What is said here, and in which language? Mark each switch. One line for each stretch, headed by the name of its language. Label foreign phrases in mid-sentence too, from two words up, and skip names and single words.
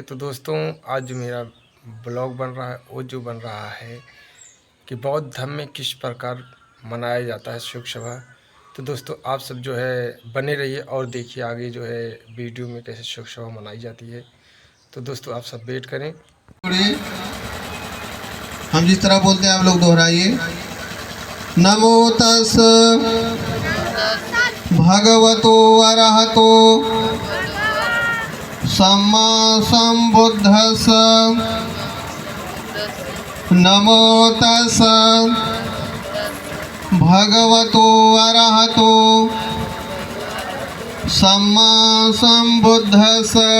Hindi: तो दोस्तों आज जो मेरा ब्लॉग बन रहा है वो जो बन रहा है कि बौद्ध धर्म में किस प्रकार मनाया जाता है शोक सभा। तो दोस्तों आप सब जो है बने रहिए और देखिए आगे जो है वीडियो में कैसे शोक सभा मनाई जाती है। तो दोस्तों आप सब वेट करें। हम जिस तरह बोलते हैं आप लोग दोहराइए।
Pali: नमो तस् भगवतो अरहतो सम्मा संबुद्धस्स। नमो तस् भगवतो अरहतो सम्मा संबुद्धस्स।